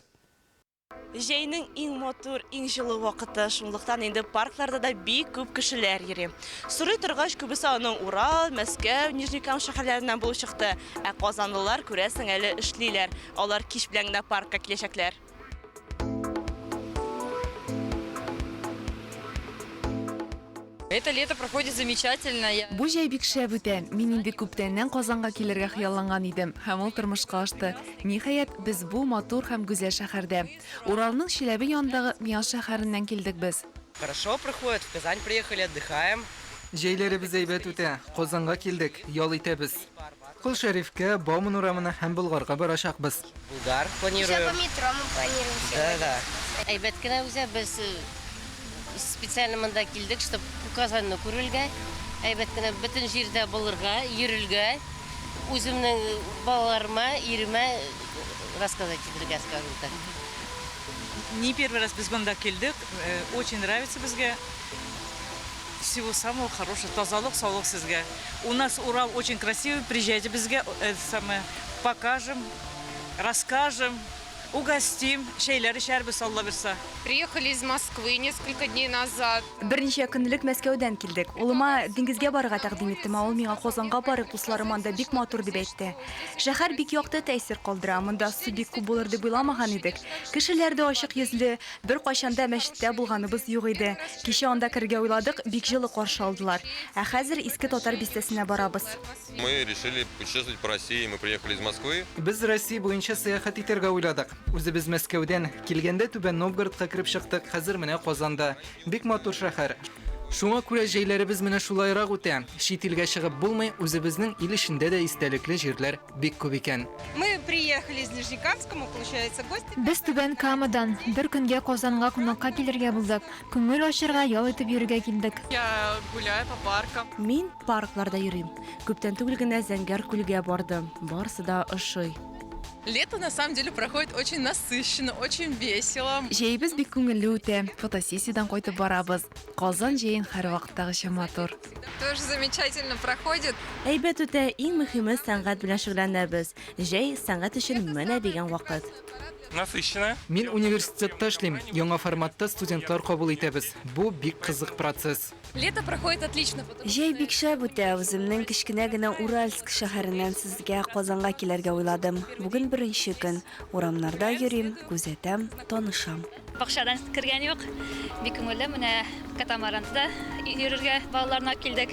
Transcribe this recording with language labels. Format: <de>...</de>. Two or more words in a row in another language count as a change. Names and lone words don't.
<tt>Җәйнең иң мотор, иң җылы вакыты, шунлыктан инде паркларда да бик күп кешеләр йөри. Сорый торгач, күбесе аның Урал, Мәскәү, Нижнекам шәһәрләреннән булып чыкты. Ә казанлылар күрәсең әле эшлиләр. Алар кич белән генә паркка киләчәкләр.</tt> <ru>Это лето проходит замечательно.</ru> <tt>Бу җәй бик шәп үтә. Мин инде күптәннән Казанга килергә хыялланган идем. Һәм ул тормышка ашты. Ниһаять, без бу матур һәм гүзәл шәһәрдә. Уралның Чиләбе янындагы Мияс шәһәреннән килдек без.</tt> <ru>Хорошо проходит, в Казань приехали, отдыхаем.</ru> <tt>Җәйләребез әйбәт үтә. Казанга килдек, ял итәбез. Кол Шәрифкә, Бауман урамына һәм Болгарга барачакбыз.</tt> <ru>Булгар планируем. Еще по метро мы планируем. Да.</ru> <tt>Әйбәт кенә үзе без специально монда килдек, чтобы Казанны күрергә. Әйбәт кенә бөтен җирдә булырга, йөрергә. Үземнең балаларыма, иремә рассказать итәргә,</tt> <ru>скажем так. Не первый раз</ru> <tt>без монда килдек.</tt> <ru>Очень нравится безгә. Всего самого хорошего.</ru> <tt>Тазалык, саулык сезгә.</tt> <ru>У нас Урал очень красивый. Приезжайте безгә, покажем, расскажем.</ru> <tt>Угостим, шейләр ишәрбез, Алла бирса.</tt> <ru>Приехали из Москвы несколько дней назад.</ru> <tt>Берничә көнлек Мәскәүдән килдек. Улыма диңгезгә барырга тәкъдим иттем, ул миңа Казанга барып дусларым анда бик матур дип әйтте. Шәһәр бик якты тәэсир калдыра, монда су бик күп булыр дип уйламаган идек. Кешеләр дә ачык йөзле, бер кайчанда мәчеттә булганыбыз юк иде. Кичә анда кергә уйладык, бик җылы каршы алдылар. Ә хәзер иске татар бистәсенә барабыз.</tt> <ru>Мы решили путешествовать по России, мы приехали из Москвы.</ru> <tt>Без Россия буенча сәяхәт итәргә уйладык. Үзебез Мәскәүдән килгәндә Түбән Новгородка кирип чыктык, хәзер менә Казанда. Бик матур шәһәр. Шуңа күрә җәйләребез менә шулайрак үтә. Чит илгә чыгып булмый, үзебезнең ил эчендә дә истәлекле җирләр бик күп икән.</tt> <ru>Мы приехали из Нижнекамска, мы, получается, гости.</ru> <tt>Без Түбән Камадан бер көнгә Казанга кунакка килергә булдык. Күңел ачырга, ял итеп йөрергә килдек.</tt> <ru>Я гуляю по паркам.</ru> <tt>Мин паркларда йөрим. Күптән түгел генә Зәңгәр күлгә бардым. Барысы да ошый.</tt> <ru>Лето на самом деле проходит очень насыщенно, очень весело.</ru> <tt>Җәйбез бик күңелле үтә. Фотосессиядан кайтып барабыз. Казан җәен һәр вакыттагыча матур.</tt> <ru>Тоже замечательно проходит.</ru> <tt>Әйбәт үтә, иң мөһиме сәнгать белән шөгыльләнәбез. Җәй сәнгать өчен менә дигән вакыт.</tt> <ru>Насыщенная.</ru> <tt>Мин университетта эшлим, яңа форматта студентлар кабул итәбез. Бу бик кызык процесс.</tt> <ru>Лето проходит отлично.</ru> <tt>Җәй бик шәп үтә. Үземнең кечкенә генә Уральск шәһәреннән сезгә Казанга килергә уйладым. Бүген беренче көн. Урамнарда йөрим, күзәтәм, танышам. Бакчадан кергән юк. Бик күңелле, менә катамаранда йөрергә балаларына килдек.</tt>